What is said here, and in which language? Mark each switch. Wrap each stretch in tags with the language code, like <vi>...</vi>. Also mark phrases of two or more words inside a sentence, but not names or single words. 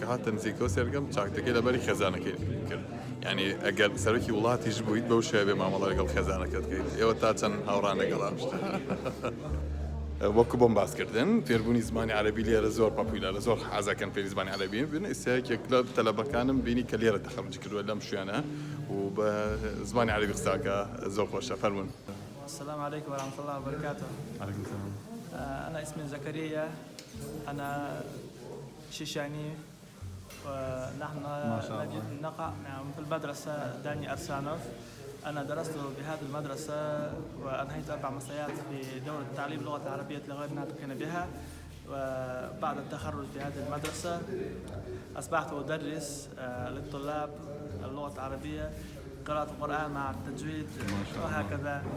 <ckb>هاتە نزیکەوە سێرکەم چاکەکەی لەبەری خێزانەکەی کرد یعنی ئەگەر سەرۆکی وڵاتیش بوویت بەو شێوە بێ مامەڵە لەگەڵ خێزانەکەت بکەیت ئێوە تا چەند هاوڕان لەگەڵام شتە وەکو بۆم باسکردن فێربوونی زمانی عەرەبی لێرە زۆر پاپولیارە زۆر حەزەکەن فێری زمانی عەرەبی بن ئێستاکێک لە تەلەبەکانم بینی کە لێرە تەخەڕوج کردووە لەم شوێنە و بە زمانی عەرەبی قساکە زۆر خۆشە فەرموون.</ckb> <ar>السلام عليكم ورحمة الله وبركاته. عليكم السلام. أنا اسمي زكريا، أنا شيشاني، ونحن نقع في المدرسة داني أرسانوف. أنا درست بهذه المدرسة وأنهيت 4 مستويات في دورة تعليم اللغة العربية لغير ناطقين بها، وبعد التخرج في هذه المدرسة أصبحت أدرس للطلاب اللغة العربية قراءة القرآن مع التجويد وهكذا.</ar>